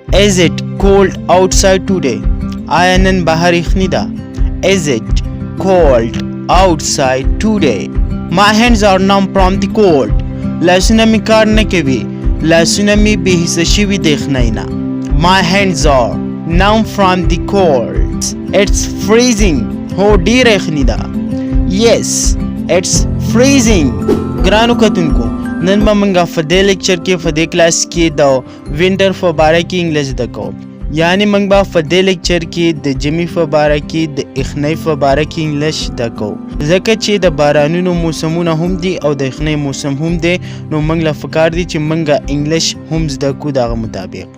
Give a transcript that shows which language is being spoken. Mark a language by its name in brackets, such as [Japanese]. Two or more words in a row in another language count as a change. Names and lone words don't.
[English] Is it cold outside today? [Pashto] آیا نن بهر یخني ده؟ [English] Is it cold outside today? My hands are numb from the cold. [Pashto] لاسونه می کار نه کوي. لاسونه می بې حسه شوي د یخنۍ نه. [English] My hands are numb from the cold. It's freezing. [Pashto] هو ډېره یخني ده. [English] Yes, it's freezing. [Pashto] ګرانو کتونکو نن به موږ په دې لیکچر کې په دې کلاس کې د وینټر په باره کې انګلیش زده کوو. یعنی موږ به په دې لیکچر کې د ژمي په باره کې د یخنۍ په باره کې انګلیش زده کوو. ځکه چې د بارانونو موسمونه هم دي او د یخنۍ موسم هم دی، نو موږ له پکار دي چې موږ انګلیش هم زده کړو دغه مطابق.